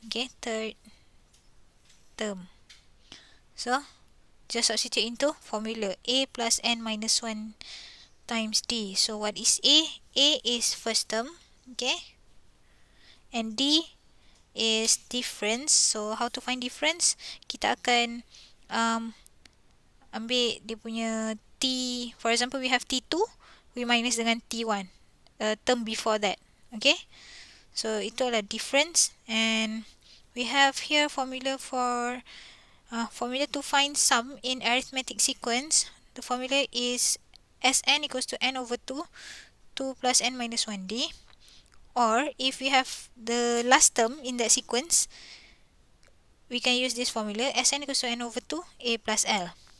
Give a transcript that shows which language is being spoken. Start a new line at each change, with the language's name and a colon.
English: Okay, third term. So just substitute into formula a plus n minus 1 times d. So what is a? A is first term, okay, and d is difference. So how to find difference?
Malay: Kita akan ambil dia punya t.
English: For example, we have t2, we minus
Malay: dengan
English: t1, term before that. Okay, so
Malay: itu adalah
English: difference. And we have here formula for formula to find sum in arithmetic sequence. The formula is Sn equals to n over 2 plus n minus 1d. Or if we have the last term in that sequence, we can use this formula Sn equals to n over 2 a plus l.